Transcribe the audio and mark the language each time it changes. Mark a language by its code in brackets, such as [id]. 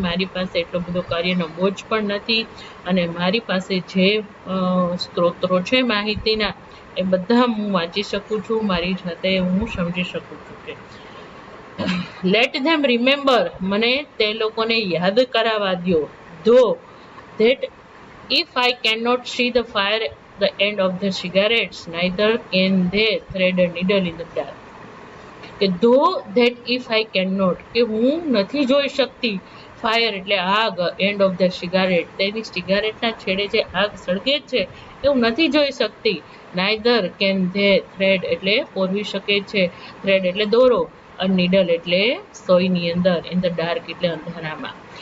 [gu] મારી પાસે એટલો બધો કાર્યનો બોજ પણ નથી, અને મારી પાસે જે સ્ત્રોતો છે માહિતીના, એ બધા હું વાંચી શકું છું. મારી જાતે હું સમજી શકું છું કે લેટ ધેમ રિમેમ્બર, મને તે લોકોને યાદ કરાવવા દો. [en] Though that if I cannot see the fire at the end of the cigarettes, neither can they thread a needle in the dark. [gu] કે ધો that if I can not, કે હું નથી જોઈ શકતી ફાયર એટલે આગ, એન્ડ ઓફ ધ સિગારેટ, તેની સિગારેટના છેડે જે આગ સળગે છે એ હું નથી જોઈ શકતી. નાઇધર કેન ધે થ્રેડ એટલે પોરવી શકે છે, થ્રેડ એટલે દોરો, અને નીડલ એટલે સોયની અંદર, ઇન ધ ડાર્ક એટલે અંધારામાં.